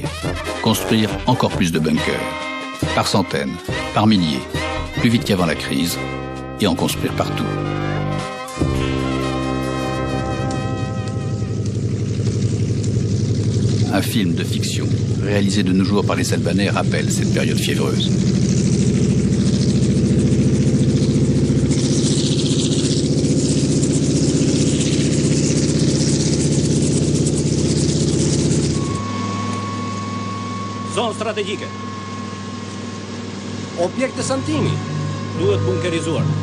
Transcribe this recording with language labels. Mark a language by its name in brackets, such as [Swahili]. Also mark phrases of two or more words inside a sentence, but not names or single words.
[French] Construire encore plus de bunkers. Par centaines, par milliers, plus vite qu'avant la crise, et en construire partout. Un film de fiction, réalisé de nos jours par les Albanais, rappelle cette période fiévreuse. [Albanian] Zonë strategjike. Objekt të Santini duhet bunkerizuar.